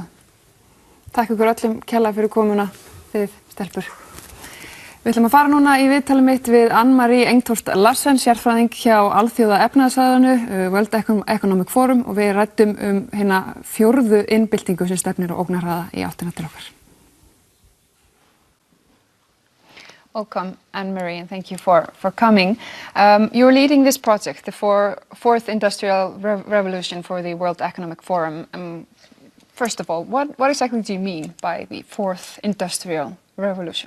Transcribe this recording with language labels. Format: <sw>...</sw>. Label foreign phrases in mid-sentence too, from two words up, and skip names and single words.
<is>Takk ykkur öllum kærlega fyrir komuna, þið stelpur. Við ætlum að fara núna í viðtalið mitt við Ann-Marie Engtorst Larsen, sérfræðing hjá Alþjóða efnahagsráðinu, World Economic Forum, og við ræddum hérna 4. innbyltingu sem stefnir og ógnarhraða í áttina til okkar.</is> <en>Welcome, Ann-Marie, and thank you for coming. You're leading this project, the fourth industrial revolution for the World Economic Forum. First of all, what exactly do you mean by the fourth industrial revolution?</en>